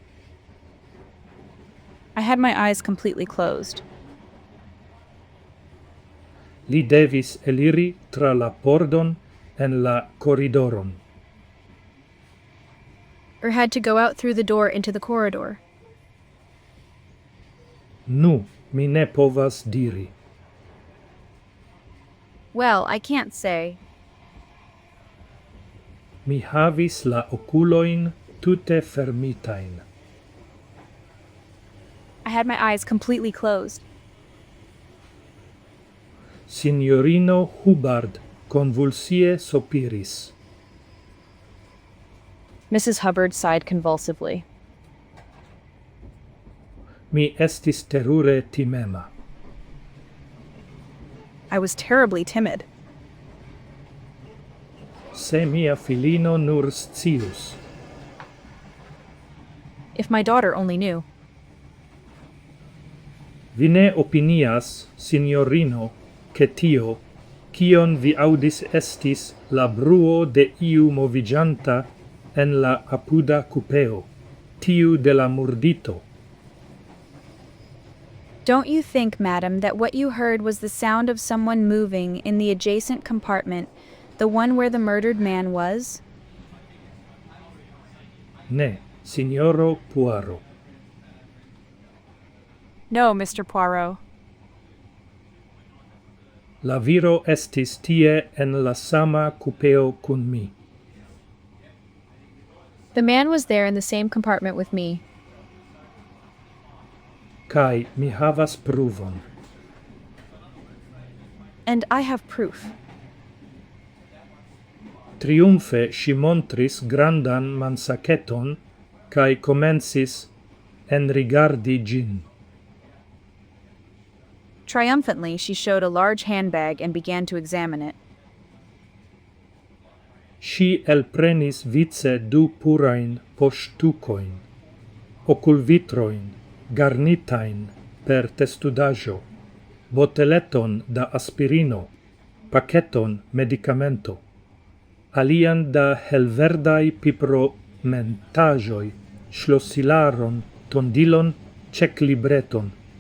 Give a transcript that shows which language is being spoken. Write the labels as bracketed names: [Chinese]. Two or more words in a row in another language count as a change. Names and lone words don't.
[English] I had my eyes completely closed. [Esperanto] Li devis eliri tra la pordon en la corridoron. [English] Or had to go out through the door into the corridor? [Esperanto] Nu, mi ne povas diri. [English] Well, I can't say. [Esperanto] Mi havis la oculoin tute fermitain. [English] I had my eyes completely closed. [Esperanto] Signorino Hubbard convulsie sopiris. [English] Mrs. Hubbard sighed convulsively. [Esperanto] Mi estis terure timema. [English] I was terribly timid. [Esperanto] Se mia filino nur scius. [English] If my daughter only knew. [Esperanto] Vi ne opinias, signorino, che tio, kion vi audis estis la bruo de iu movigianta en la apuda cupeo, tiu de la murdito. [English] Don't you think, madam, that what you heard was the sound of someone moving in the adjacent compartment, the one where the murdered man was? [Esperanto] Ne, signoro Poirot. [English] No, Mr. Poirot. [Esperanto] La viro estis tie en la sama cupeo cun mi. [English] The man was there in the same compartment with me. [Esperanto] Kai mi havas pruvon. [English] And I have proof. [Esperanto] Triumfe si montris grandan mansaketon, kai comencis enrigardi gin. [English] Triumphantly, she showed a large handbag and began to examine it. [Esperanto] Si elprenis vice du purain poŝtukoin, oculvitroin, garnitain per testudaĵo, boteleton da aspirino, paketon medicamento, alian da helverdaj pipromentaĵoj, ŝlosilaron, tondilon, ĉeklibreton,